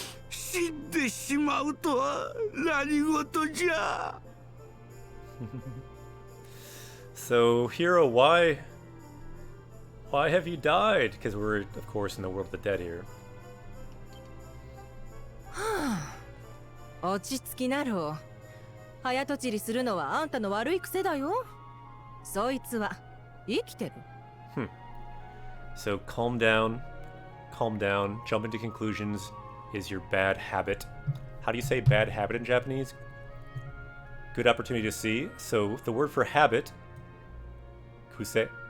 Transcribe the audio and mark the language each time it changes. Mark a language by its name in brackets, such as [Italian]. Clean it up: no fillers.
[Japanese] 死んでしまうとは何事じゃ。 [English] So, Hero, why have you died? Because we're, of course, in the world of the dead here. [Japanese] 落ち着きなろう。早とちりするのはあんたの悪い癖だよ。そいつは生きてる。 [English] So calm down, jump into conclusions is your bad habit. How do you say bad habit in Japanese? Good opportunity to see. So the word for habit, kuse.